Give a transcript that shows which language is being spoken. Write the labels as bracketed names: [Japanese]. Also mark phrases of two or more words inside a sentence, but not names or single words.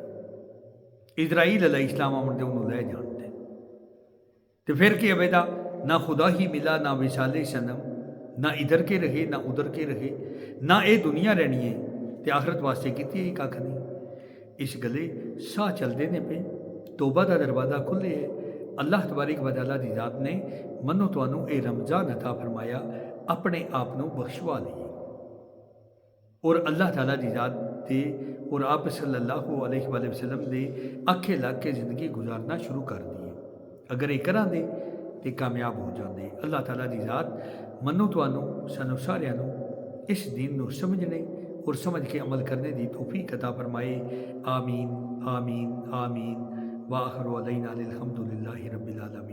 [Punjabi] ਇਜ਼ਰਾਈਲ ਅਲੈਹਿਸਲਾਮ ਆਉਣ ਉਹਨੂੰ ਲੈ ਜਾਣਦੇ ਤੇ ਫਿਰ ਕੀ ਹੋਵੇਗਾ? [Urdu] نہ خدا ہی ملا، نہ وصال صنم، نہ ادھر کے رہے نہ ادھر کے رہے ਨਾ ਉਧਰ ਕੇ ਰਹੇ, [Punjabi] ਨਾ ਇਹ ਦੁਨੀਆ ਰਹਿਣੀ ਹੈ ਤੇ ਆਖਰਤ ਵਾਸਤੇ ਕੀਤੀ ਹੈ ਕੱਖ ਨਹੀਂ। ਇਸ ਗਲੇ ਸਾਹ ਚੱਲਦੇ ਨੇ ਪਏ, ਤੋਬਾ ਦਾ ਦਰਵਾਜ਼ਾ ਖੁੱਲ੍ਹੇ ਹੈ। ਅੱਲਾਹ [Arabic] تبارك وتعالى [Punjabi] ਦੀ ਜ਼ਾਤ ਨੇ ਮਨੋ ਤੁਹਾਨੂੰ ਇਹ ਰਮਜ਼ਾਨ ਅਤਾ ਫਰਮਾਇਆ, ਆਪਣੇ ਆਪ ਨੂੰ ਬਖਸ਼ਵਾ ਲਈਏ ਔਰ ਅੱਲਾਹ ਤਾਲਾ ਦੀ ਜ਼ਾਤ ਦੇ ਔਰ ਆਪ [Arabic] صلى الله عليه وسلم [Punjabi] ਦੇ ਆਖੇ ਲੱਗ ਕੇ ਜ਼ਿੰਦਗੀ ਗੁਜ਼ਾਰਨਾ ਸ਼ੁਰੂ ਕਰ ਦਈਏ। ਅਗਰ ਇਹ ਕਰਾਂਗੇ ਤੇ ਕਾਮਯਾਬ ਹੋ ਜਾਂਦੇ। ਅੱਲਾਹ ਤਾਲਾ ਦੀ ਜ਼ਾਤ ਮਨੋ ਤੁਹਾਨੂੰ ਸਾਨੂੰ ਸਾਰਿਆਂ ਨੂੰ ਇਸ ਦੀਨ ਨੂੰ ਸਮਝਣੇ ਔਰ ਸਮਝ ਕੇ ਅਮਲ ਕਰਨੇ ਦੀ ਤੌਫੀਕ ਅਤਾ ਫਰਮਾਏ। [Arabic] آمين آمين آمين. وآخر دعوانا أن الحمد لله رب العالمين.